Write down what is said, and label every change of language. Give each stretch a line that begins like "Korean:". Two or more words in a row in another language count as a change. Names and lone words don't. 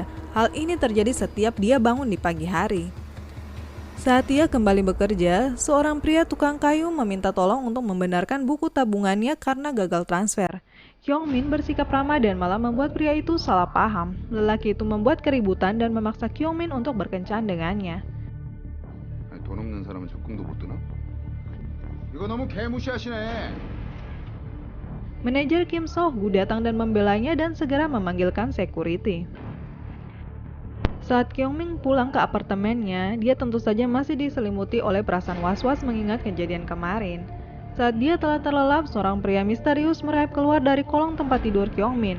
Indonesian: Hal ini terjadi setiap dia bangun di pagi hari. Saat ia kembali bekerja, seorang pria tukang kayu meminta tolong untuk membenarkan buku tabungannya karena gagal transfer. Kyung Min bersikap ramah dan malah membuat pria itu salah paham. Lelaki itu membuat keributan dan memaksa Kyung Min untuk berkencan dengannya.
Korean: 돈 없는 사람은 적금도 못 드나? 이거 너무 개무시하시네.
Indonesian: Manajer Kim So-gu datang dan membelanya dan segera memanggilkan security. Saat Kyung Min pulang ke apartemennya, dia tentu saja masih diselimuti oleh perasaan was-was mengingat kejadian kemarin. Saat dia telah terlelap, seorang pria misterius merayap keluar dari kolong tempat tidur Kyung Min.